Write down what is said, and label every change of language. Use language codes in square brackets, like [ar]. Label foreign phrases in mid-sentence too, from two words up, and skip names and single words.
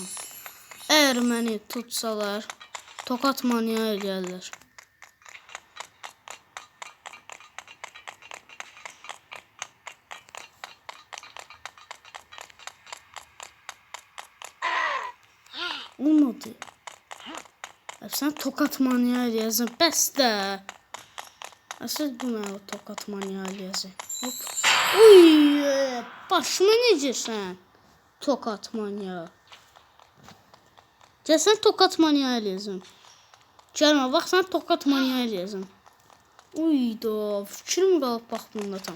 [tr] Eğer beni tutsalar, tokat manyağı eləyərlər. [az] Olmadı. Sen [tr] tokat manyağı [az] eləyəcəksən. Bəs də. Əsas bu mənə o [tr] tokat manyağı [az] eləyəcək. Hop. Uy, başıma necəsən? [tr] Tokat manyağı. [az] Gəl sən [tr] tokat manyağı [az] eləyəcəm. Gəlmə, bax sən [tr] tokat manyağı [az] eləyəcəm. Uy da, fikrim qalıb bax bunda tam.